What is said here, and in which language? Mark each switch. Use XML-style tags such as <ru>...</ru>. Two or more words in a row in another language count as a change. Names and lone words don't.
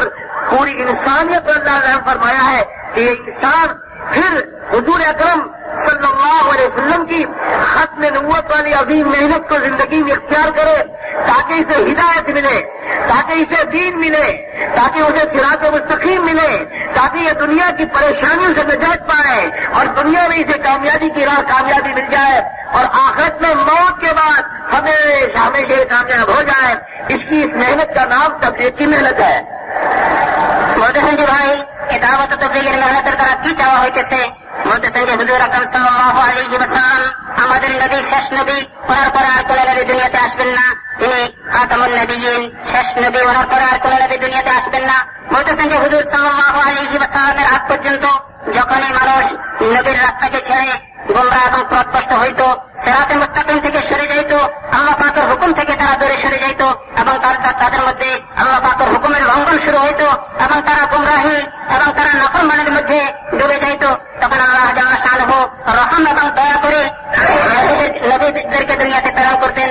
<ur>پوری انسانیت پر اللہ نے رحم فرمایا ہے کہ یہ انسان پھر حضور اکرم صلی اللہ علیہ وسلم کی ختم نبوت والی عظیم محنت کو زندگی میں اختیار کرے، تاکہ اسے ہدایت ملے، تاکہ اسے دین ملے، تاکہ اسے صراط مستقیم ملے، تاکہ یہ دنیا کی پریشانیوں سے نجات پائے اور دنیا میں اسے کامیابی کی راہ کامیابی مل جائے اور آخرت میں موت کے بعد ہمیشہ ہمیشہ کامیاب ہو جائے. اس کی اس محنت کا نام تبلیغ کی محنت ہے. بہت سنجے بھائی</ur> <bn>এই দাওয়াত তাবলীগের মেহনতের দ্বারা কি চাওয়া হইতেছে? বলতেছেন যে হুজুর আকরাম সাল্লাল্লাহু আলাইহি ওয়াসাল্লাম আমাদের নবী, শেষ নবী, ওনার পরে আর কোন নবী দুনিয়াতে আসবেন না, তিনি খাতামুন নবিয়্যিন, শেষ নবী, ওনার পরে আর কোন নবী দুনিয়াতে আসবেন না. বলতেছেন যে হুজুর সাল্লাল্লাহু আলাইহি ওয়াসাল্লামের আগ পর্যন্ত যখনই মানুষ নবীর রাস্তাকে ছেড়ে গোমরাহ এবং পথভ্রষ্ট হইত, সিরাতে মুস্তাকিম থেকে সরে যাইত, আল্লাহ পাকের হুকুম থেকে তারা দূরে সরে যাইত এবং তাদের মধ্যে আল্লাহ পাকের হুকুমের লঙ্ঘন শুরু হইত এবং তারা গুমরাহি এবং তারা নাফরমানির মধ্যে ডুবে যাইত, তখন আল্লাহ জাল্লা শানুহু রহম এবং দয়া করে নবীদেরকে দুনিয়াতে প্রেরণ করতেন.</bn>